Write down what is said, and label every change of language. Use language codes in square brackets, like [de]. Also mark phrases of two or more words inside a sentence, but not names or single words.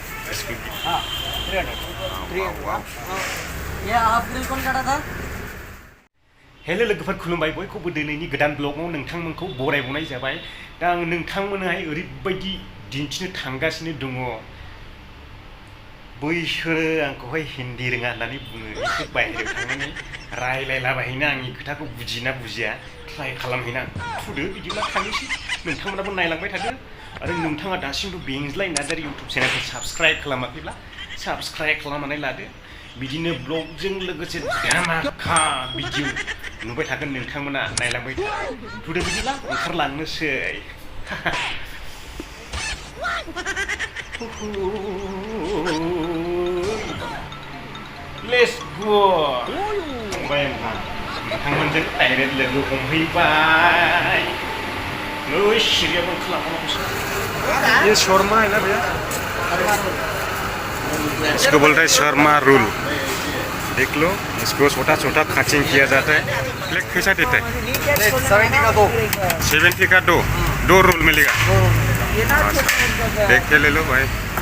[hi] इसको हाँ 300 ये हाफ ग्रिल कौन काटा था [brx] हेलो लोगोफोर खुलुमबाय बयखौबो दिनैनि गोदान ब्लगाव नोंथांमोनखौ बरायबावनाय जाबाय दा आं नोंथांमोनहाय ओरैबायदि दिन्थिनो थांगासिनो दङ बैसोरो आंखौहाय हिन्दी रोङा होननानै बुङो एसे बाहेरायाव थांनानै रायलायलाबायहैनो आंनि खोथाखौ बुजिना बुजिया ट्राइ खालामहैना थुदो बिदिब्ला थांनोसै नोंथांमोनाबो नायलांबाय थादो आरो नोंथाङा दासिमबो बेंज्लाय नार्जारि इउटुब चेनेलखौ साबस्क्राइब खालामाखैब्ला साबस्क्राइब खालामनानै लादो बिदिनो ब्लगजों लोगोसे धामाका भिडिअ नुबाय थागोन नोंथांमोना नायलांबाय थुदो बिदिब्ला ओंखारलांनोसै [en] Let's go. Bayangkan, [brx] nोंथांमोनजों डाइरेक्ट लोगो हमहैबाय। ओइ सिरिया बल खालामो। [hi] ये शर्मा है ना भैया? इसको बोलते हैं शर्मा रोल। देख लो, इसको छोटा-छोटा कटिंग किया जाता है। प्लेट कैसा देता है? 70 का दो 70 का दो रोल मिलेगा। देख के ले लो भाई।